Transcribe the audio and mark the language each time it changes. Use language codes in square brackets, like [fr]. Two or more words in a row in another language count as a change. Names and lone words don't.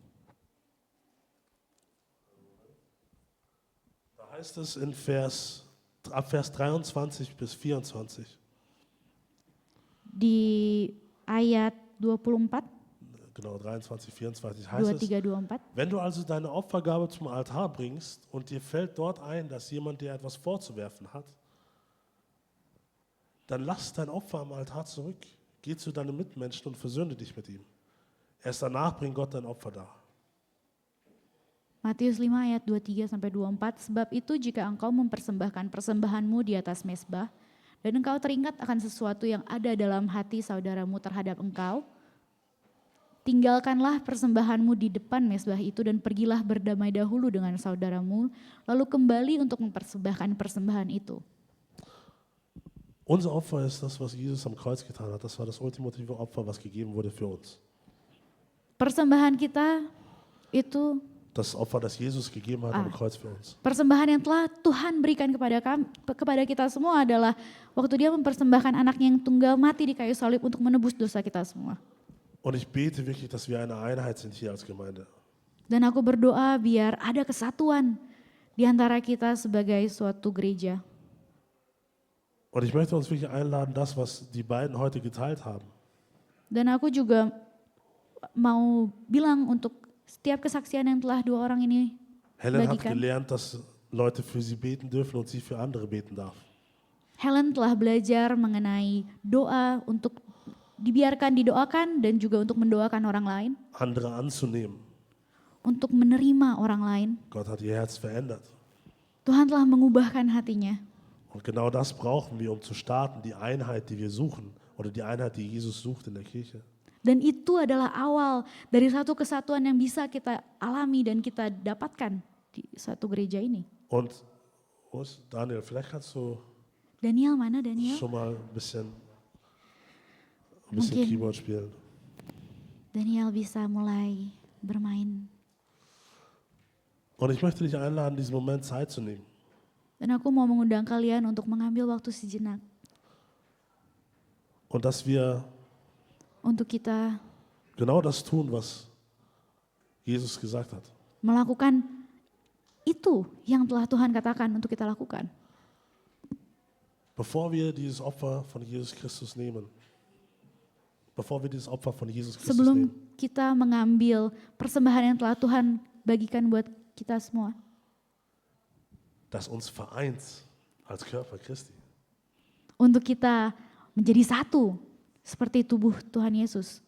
[de] Da heißt es ab Vers 23 bis 24. [id] Di ayat 24, [de] Genau, 23, 24 heißt [id] 23, 24. [de] Wenn du also deine Opfergabe zum Altar bringst und dir fällt dort ein, dass jemand dir etwas vorzuwerfen hat, dann lass dein Opfer am Altar zurück. Geh zu deinem Mitmenschen und versöhne dich mit ihm. Erst danach bring Gott dein Opfer dar. [id] Matius 5 ayat 23 sampai 24, sebab itu jika engkau mempersembahkan persembahanmu di atas mezbah dan engkau teringat akan sesuatu yang ada dalam hati saudaramu terhadap engkau, tinggalkanlah persembahanmu di depan mezbah itu dan pergilah berdamai dahulu dengan saudaramu, lalu kembali untuk mempersembahkan persembahan itu. [de] Unser Opfer ist das, was Jesus am Kreuz getan hat. Das war das ultimative Opfer, was gegeben wurde für uns. [id] Persembahan kita itu [de] Das Opfer, das Jesus gegeben hat am Kreuz für uns. [id] persembahan yang telah Tuhan berikan kepada kita semua adalah waktu dia mempersembahkan anaknya yang tunggal mati di kayu salib untuk menebus dosa kita semua. [de] Und ich bete wirklich, dass wir eine Einheit sind hier als Gemeinde. [id] Dan aku berdoa biar ada kesatuan di antara kita sebagai suatu gereja. [de] Und ich möchte uns wirklich einladen, das, was die beiden heute geteilt haben, [id] Dan aku juga mau bilang untuk setiap kesaksian yang telah dua orang ini [de] Helen hat [id] bagikan. [de] gelernt, dass Leute für sie beten dürfen und sie für andere beten darf. [id] Helen telah belajar mengenai doa untuk dibiarkan didoakan dan juga untuk mendoakan orang lain, [de] Andere anzunehmen. [id] untuk menerima orang lain. [de] Gott hat ihr Herz verändert. [id] Tuhan telah mengubahkan hatinya. [de] Und genau das brauchen wir, um zu starten, die Einheit, die wir suchen, oder die Einheit, die Jesus sucht in der Kirche. [id] Dan itu adalah awal dari satu kesatuan yang bisa kita alami dan kita dapatkan di satu gereja ini. [de] Und Wo ist Daniel? Vielleicht kannst du [id] Daniel mana Daniel? [de] schon mal ein bisschen [id] Mungkin. [de] Keyboard spielen. [id] Daniel bisa mulai bermain. [de] Und ich möchte dich einladen, diesen Moment Zeit zu nehmen. [id] Dan aku mau mengundang kalian untuk mengambil waktu sejenak [de] Und dass wir [id] untuk kita [de] genau das tun, was Jesus gesagt hat. [id] melakukan itu yang telah Tuhan katakan untuk kita lakukan. [de] Bevor wir dieses Opfer von Jesus Christus nehmen, [id] Sebelum kita mengambil persembahan yang telah Tuhan bagikan buat kita semua, [de] das uns vereint als Körper Christi. [id] untuk kita menjadi satu seperti tubuh Tuhan Yesus.